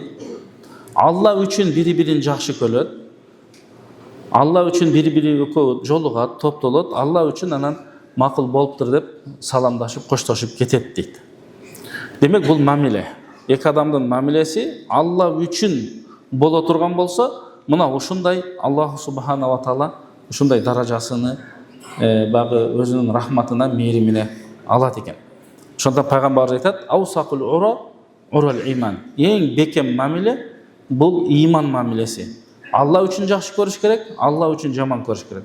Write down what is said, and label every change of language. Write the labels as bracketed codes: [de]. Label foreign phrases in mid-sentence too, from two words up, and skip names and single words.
[ky] Алла үчүн бири-бирин жакшы көрөт. Алла үчүн бири-бири экөө жолугат, топтолот. Алла үчүн анан макул болуптур деп саламдашып, коштошуп кетет дейт. Демек бул мамиле. Эки адамдын мамилеси Алла үчүн боло турган болсо, мына ушундай [ar] الله سبحانه وتعالى [ky] ушундай даражасыны багы өзүнүн рахматына, мээримине алат экен. Ошондон пайгамбарыбыз айтат: [ar] "أوثق عرى الإيمان". [ky] Эң бекем мамиле бул иман мамилеси. Алла үчүн жакшы көрүш керек, Алла үчүн жаман көрүш керек.